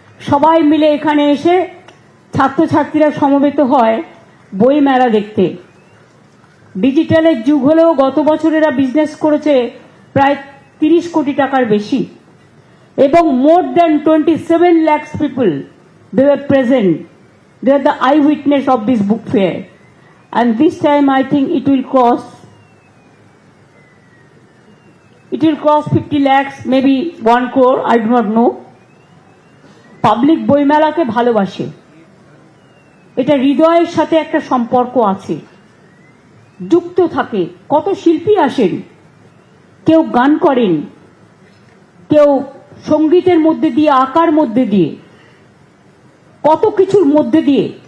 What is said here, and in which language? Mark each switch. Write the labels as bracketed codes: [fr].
[bn] সবাই মিলে এখানে এসে ছাত্রছাত্রীরা সমবেত হয় বই মেলা দেখতে। ডিজিটালের যুগ হলেও গত বছর এরা বিজনেস করেছে প্রায় 30 কোটি টাকার বেশি, এবং [en] more than 27 lakhs people they were present. They are the eyewitness of this book fair, and this time I think it will cross 50 lakhs, maybe 1 crore, I do not know. [bn] Public বইমেলাকে ভালোবাসে, এটা হৃদয়ের সাথে একটা সম্পর্ক আছে, যুক্ত থাকে। কত শিল্পী আসেন, কেউ গান করেন, কেউ সঙ্গীতের মধ্যে দিয়ে, আঁকার মধ্যে দিয়ে, কত কিছুর মধ্যে দিয়ে।